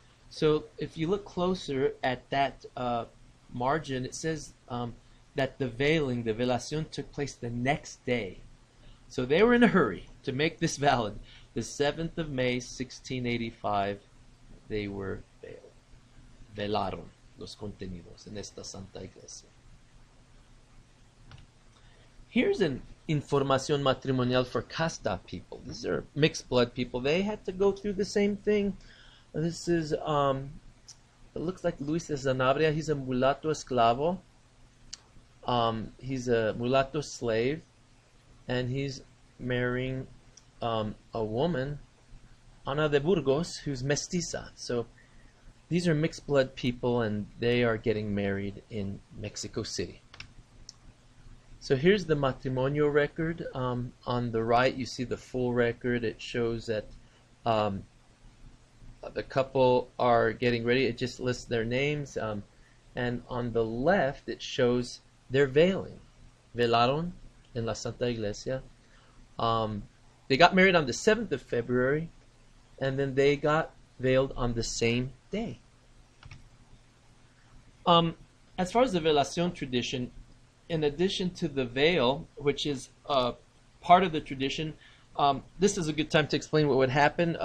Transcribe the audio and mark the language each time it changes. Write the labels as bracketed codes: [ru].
[en] So if you look closer at that margin, it says that the veiling, the velación, took place the next day. So they were in a hurry to make this valid. The 7th of May, 1685, they were veiled. [es] Velaron los contenidos en esta Santa Iglesia. [en] Here's an Información Matrimonial for Casta people. These are mixed blood people. They had to go through the same thing. This is, it looks like Luis de Sanabria. He's a mulatto esclavo. He's a mulatto slave, and he's marrying a woman, Ana de Burgos, who's mestiza. So these are mixed blood people, and they are getting married in Mexico City. So here's the Matrimonio record. On the right, you see the full record. It shows that the couple are getting ready. It just lists their names. And on the left, it shows they're veiling. [es] Velaron en la Santa Iglesia. [en] They got married on the 7th of February, and then they got veiled on the same day. As far as the velación tradition, in addition to the veil, which is part of the tradition, this is a good time to explain what would happen.